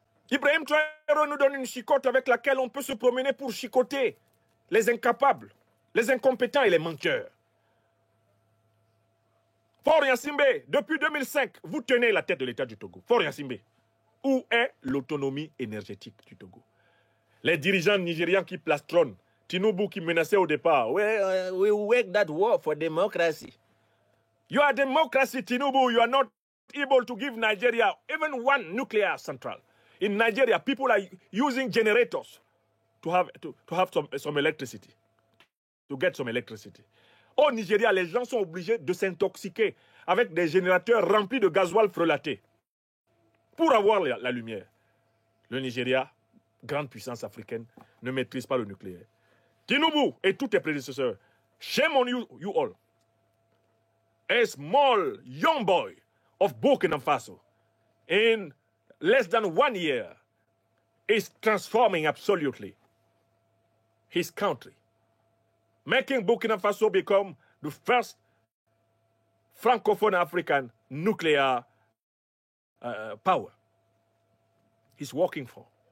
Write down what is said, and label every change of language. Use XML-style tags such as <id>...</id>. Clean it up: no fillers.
<fr>Ibrahim Traoré nous donne une chicotte avec laquelle on peut se promener pour chicoter les incapables, les incompétents et les menteurs. Faure Gnassingbé, depuis 2005, vous tenez la tête de l'État du Togo. Faure Gnassingbé, où est l'autonomie énergétique du Togo? Les dirigeants nigérians qui plastronnent, Tinubu qui menaçait au départ.</fr> <en>We wage that war for democracy. You are democracy, Tinubu. You are not able to give Nigeria even 1 nuclear central. In Nigeria, people are using generators to have some electricity, to get some electricity.</en> <fr>Au Nigeria, les gens sont obligés de s'intoxiquer avec des générateurs remplis de gasoil frelaté pour avoir la lumière. Le Nigeria, grande puissance africaine, ne maîtrise pas le nucléaire. Tinubu et tous tes prédécesseurs,</fr> <en>shame on you all. A small young boy of Burkina Faso, in less than 1 year, is transforming absolutely his country, making Burkina Faso become the first Francophone African nuclear power. He's working for.</en>